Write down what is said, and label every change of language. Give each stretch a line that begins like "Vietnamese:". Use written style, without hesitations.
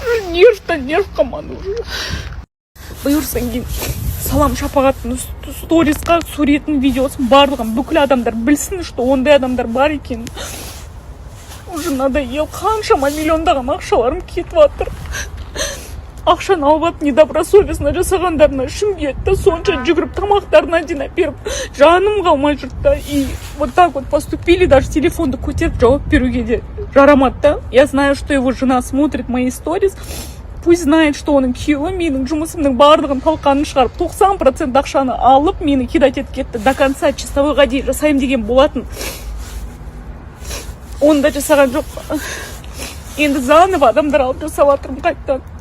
Kazakh: Нервтан нерв қалмады уже. Бұйырсаң кейін салам Шапағаттың сторисқа суретін, видеосын барлығын бүкіл адамдар білсін, что ондай адамдар бар екен.
Russian: Уже надоел,
Kazakh: қаншама миллиондаған ақшаларым кетіп жатыр. Ақшаны алып недобросовестно жасағандарына Шымкентте сонша жүгіріп тамақтарына жинап беріп, жаным қалмай жүрді.
Russian: И вот так вот поступили, даже
Kazakh: телефонды көтеріп жауап беруге де жарамады.
Russian: Я знаю, что его жена смотрит мои сторис. Пусть знает, что
Kazakh: оның күйеуі менің жұмысымның барлығын талқанын шығарып, 90% ақшаны алып, мені кидать етіп кетті.
Russian: До конца
Kazakh: чистовойға дейін жасайым деген болатын. Оны да жасаған жоқ. Енді заново адамдар алып жасап жатырмын қайттан.